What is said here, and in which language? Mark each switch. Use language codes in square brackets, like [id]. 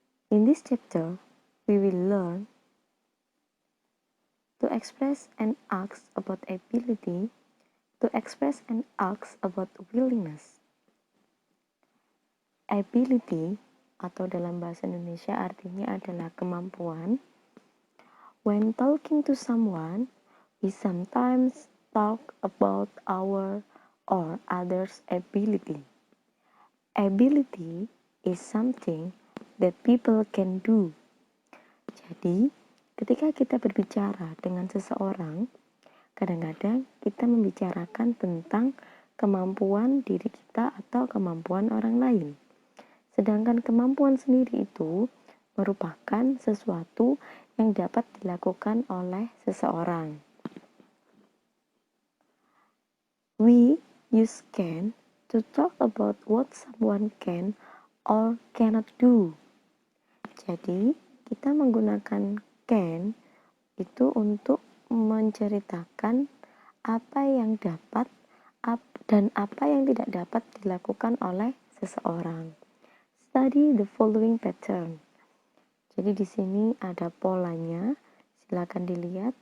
[en] In this chapter, we will learn to express and ask about ability, to express and ask about willingness. [id] Ability atau dalam bahasa Indonesia artinya adalah kemampuan. [en] When talking to someone, we sometimes talk about our or others' ability. Ability is something that people can do. [id] Jadi, ketika kita berbicara dengan seseorang, kadang-kadang kita membicarakan tentang kemampuan diri kita atau kemampuan orang lain. Sedangkan kemampuan sendiri itu merupakan sesuatu yang dapat dilakukan oleh seseorang. [en] We use can to talk about what someone can or cannot do. [id] Jadi, kita menggunakan can itu untuk menceritakan apa yang dapat dan apa yang tidak dapat dilakukan oleh seseorang. [en] Study the following pattern. [id] Jadi di sini ada polanya. Silakan dilihat.